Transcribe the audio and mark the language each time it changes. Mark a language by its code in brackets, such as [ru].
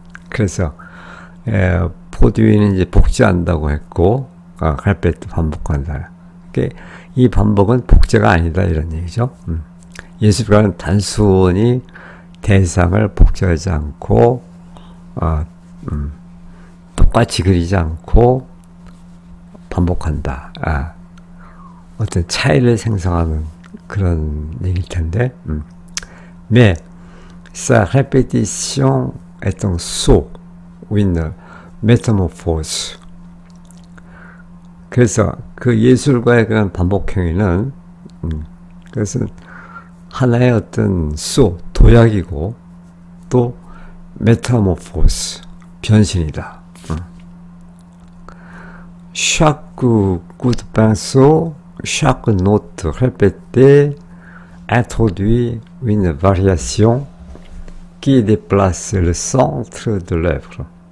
[ko] 그래서 produit는 이제 복제한다고 했고, répète 반복한다. 이 반복은 복제가 아니다 이런 얘기죠. 예술가는 단순히 대상을 복제하지 않고 똑같이 그리지 않고 반복한다. 어떤 차이를 생성하는 그런 얘기일 텐데, [fr] mais sa répétition est un saut ou une métamorphose. [ko] 그래서 그 예술가의 그런 반복 행위는 그것은 하나의 어떤 도약이고 또 메타모포스 변신이다. [fr] Chaque coup de pinceau, chaque note répétée introduit une variation qui déplace le centre de l'œuvre.